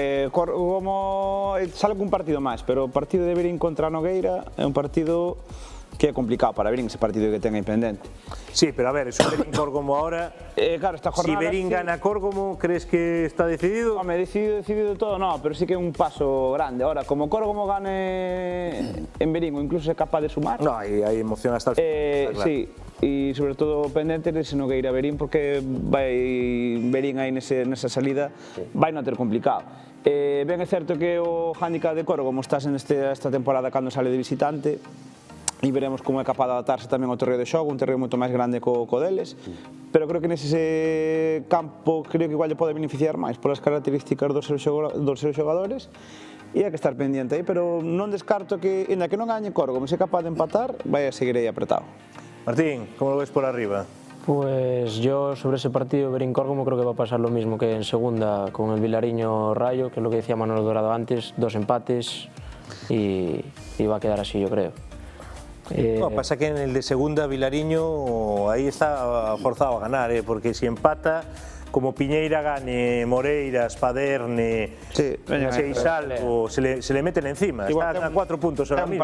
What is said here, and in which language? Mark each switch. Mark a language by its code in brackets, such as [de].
[gl] Córgomo sale cun partido máis, pero o partido de Verín contra Nogueira é un partido que é complicado para Verín, ese partido que ten aí pendente. [es] Sí, pero a ver, es un Verín-Córgomo ahora. Claro, esta jornada... Si Verín gana Córgomo, ¿crees que está decidido? [gl] Home, decidido todo, no, pero sí que é un paso grande. Ahora, como Córgomo gane en Verín, ou incluso é capaz de sumar... [es] No, hai emoción hasta el final, claro. [gl] Sí, e sobre todo pendente dese Nogueira Verín, porque vai Verín aí nesa salida, vai non ter complicado. Ben é certo que o hándicap de Córgomo está en esta temporada cando sale de visitante, e veremos como é capaz de adaptarse tamén ao terreo de xogo, un terreo moito máis grande co deles, pero creo que nese campo creo que igual lle pode beneficiar máis polas características dos seus xogadores, e hai que estar pendiente aí, pero non descarto que, ainda que non gañe Córgomo, se é capaz de empatar, vai a seguir aí apretado. [es] Martín, ¿cómo lo ves por arriba? Pues yo sobre ese partido Verín-Córgomo creo que va a pasar lo mismo que en segunda con el Vilariño-Rayo, que es lo que decía Manolo Dorado antes, 2 empates y va a quedar así, yo creo. No, pasa que en el de segunda Vilariño ahí está forzado a ganar, porque si empata, como Piñeira gane, Moreiras, Paderne, Seixalco, se le meten encima, está a 4 puntos ahora mismo.